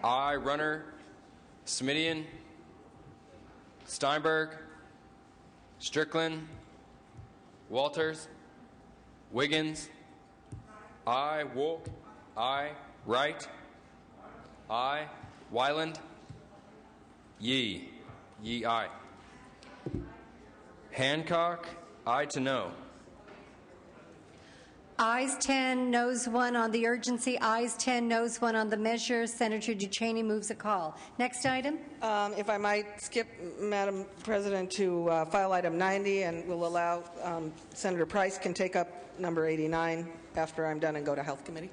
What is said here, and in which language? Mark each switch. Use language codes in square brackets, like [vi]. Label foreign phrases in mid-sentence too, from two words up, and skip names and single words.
[en] Aye. Runner. Smidian. Steinberg. Strickland. Walters. Wiggins. Aye. Wolk. Aye. Wright. Aye. Wyland. Yee. Yee, aye. Hancock. Aye to no. Ayes 10, noes 1 on the urgency. Ayes 10, noes 1 on the measure. Senator Duchesne moves a call. Next item. If I might skip, Madam President, to file item 90, and we'll allow Senator Price can take up number 89 after I'm done and go to Health Committee.